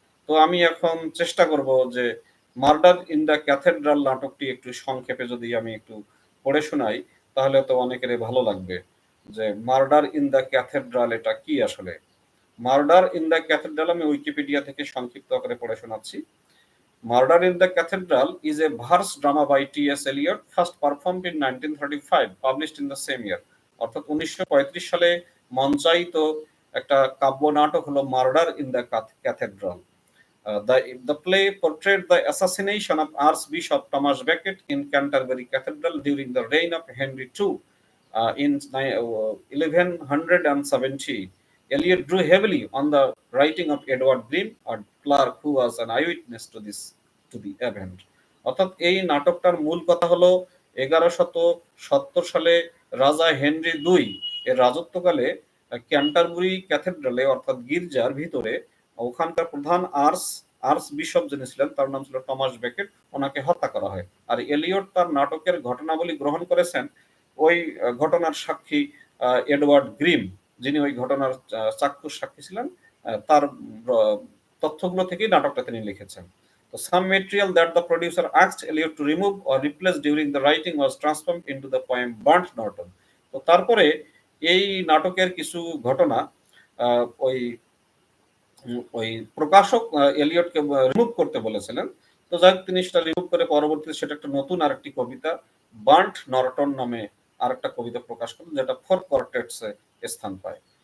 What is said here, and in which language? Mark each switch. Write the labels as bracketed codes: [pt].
[bn] তো আমি এখন চেষ্টা করব যে মার্ডার ইন দ্য ক্যাথেড্রাল নাটকটি একটু সংক্ষেপে যদি আমি একটু পড়ে শোনাই, তাহলে তো অনেকেরই ভালো লাগবে যে মার্ডার ইন দ্য ক্যাথেড্রাল এটা কি আসলে। মার্ডার ইন দ্য ক্যাথেড্রাল আমি উইকিপিডিয়া থেকে সংক্ষিপ্ত আকারে পড়ে শোনাচ্ছি। [en] Murder in the Cathedral is a verse drama by T.S. Eliot, first performed in 1935, published in the same year. [bn] অর্থাৎ 1935 সালে মঞ্চায়িত একটা কাব্য নাটক হলো murder in the cathedral. [en] The play portrayed the assassination of Archbishop Thomas Becket in Canterbury Cathedral during the reign of Henry II in 1170. Eliot drew heavily on the writing of Edward Grimm, a clerk who was an eyewitness to the event. [bn] অর্থাৎ এই নাটকটার মূল কথা হলো 1170 সালে রাজা Henry II এর রাজত্বকালে Canterbury ক্যাথেড্রালে, অর্থাৎ গির্জার ভিতরে, ওখানকার প্রধান আর্চ বিশপ যিনি ছিলেন, তার নাম ছিল টমাস বেকেট, ওনাকে হত্যা করা হয়। আর এলিয়ট তার নাটকের ঘটনাবলী গ্রহণ করেছেন ওই ঘটনার সাক্ষী এডওয়ার্ড গ্রিম, যিনি ওই ঘটনার চাক্ষুষ সাক্ষী ছিলেন, তার তথ্যগুলো থেকেই নাটকটা তিনি লিখেছেন। [en] তো some material that the producer asked Eliot to remove or replace during the writing was transformed into the poem Burnt Norton. [bn] তো তারপরে এই নাটকের কিছু ঘটনা ওই ওই প্রকাশক এলিয়টকে রিমুভ করতে বলেছিলেন। তো যাই হোক, তিনি সেটা রিমুভ করে পরবর্তীতে সেটা একটা নতুন আরেকটি কবিতা বার্ন্ট নরটন নামে আরেকটা কবিতা প্রকাশ করলেন, যেটা ফোর কোয়ার্টেটসে স্থান পায়।